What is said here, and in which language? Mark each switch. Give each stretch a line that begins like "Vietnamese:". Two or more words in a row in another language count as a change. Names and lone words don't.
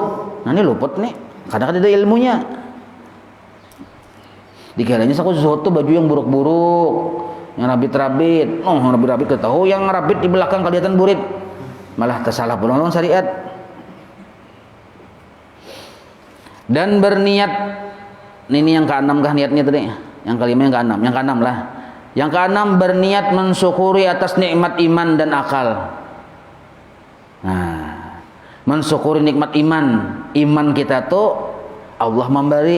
Indonesian: Nah, ini luput nih, kadang-kadang ada ilmunya. Dikiranya aku zuhud tuh baju yang buruk-buruk, yang rabit-rabit.
Banjar: Rabit-rabit ketahu yang rabit di belakang kelihatan burit, malah tersalah pulang syariat.
Indonesian: Dan berniat, ini yang keenam kah niatnya tadi? Yang kelima yang keenam, yang keenam lah. Yang keenam berniat mensyukuri atas nikmat iman dan akal. Nah, mensyukuri nikmat iman. Iman kita tuh Allah memberi.